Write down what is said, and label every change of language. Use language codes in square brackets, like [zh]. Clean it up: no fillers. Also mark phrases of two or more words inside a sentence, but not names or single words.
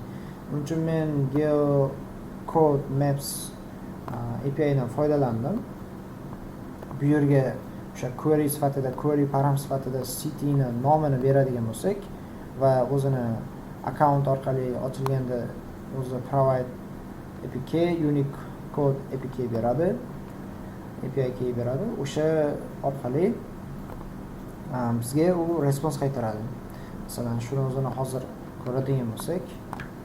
[uz] Buning uchun men GeoCode Maps API dan foydalandim. Bu yerga o'sha query sifatida, [en] query param [uz] sifatida cityni nomini beradigan bo'lsak va o'zini account orqali ochilganda o'zi [en] provide APK unique code APK [uz] beradi. API key beradi. O'sha orqali bizga u response qaytaradi. Masalan, shuni o'zini hozir ko'radigan bo'lsak,